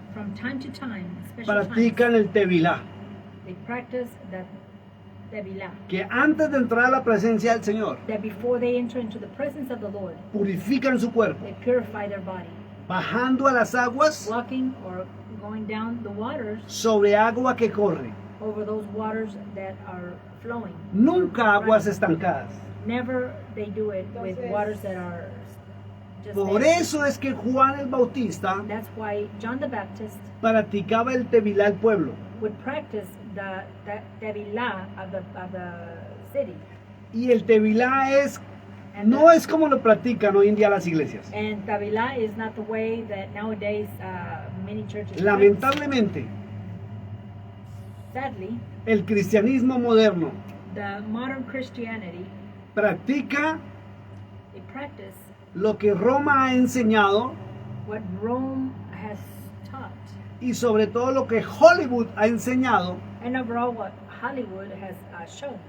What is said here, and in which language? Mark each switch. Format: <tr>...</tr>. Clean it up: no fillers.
<en>from time to time, special times,</en> <es>practican el tevilá.</es> <en>they practice the Tevilah.</en> <es>Que antes de entrar a la presencia del Señor,</es> <en>That before they enter into the presence of the Lord,</en> <es>purifican su cuerpo,</es> <en>they purify their body,</en> <es>bajando a las aguas</es> <en>walking or going down the waters</en> <es>sobre agua que corre.</es> <en>over those waters that are flowing.</en> <es>Nunca aguas estancadas.</es> <en>Never they do it with</en> <es>Entonces-</es> <en>waters that are just</en> <es>Por</es> <en>there.</en> <es>eso es que Juan el Bautista</es> <en>That's why John the Baptist</en> <es>practicaba el tevilá al pueblo.</es> <en>would practice the Tevilah of the city.</en> <es>Y el tevilá</es> <en>And</en> <es>no es como lo practican hoy en día las iglesias.</es> <en>And Tevilah is not the way that nowadays many churches practice.</en> <es>Lamentablemente,</es> <en>Sadly,</en> <es>el cristianismo moderno</es> <en>the modern Christianity,</en> <es>practica</es> <en>they practice</en> <es>lo que Roma ha enseñado</es> <en>what Rome has taught,</en> <es>y sobre todo lo que Hollywood ha enseñado</es> <en>and overall what Hollywood has shown</en>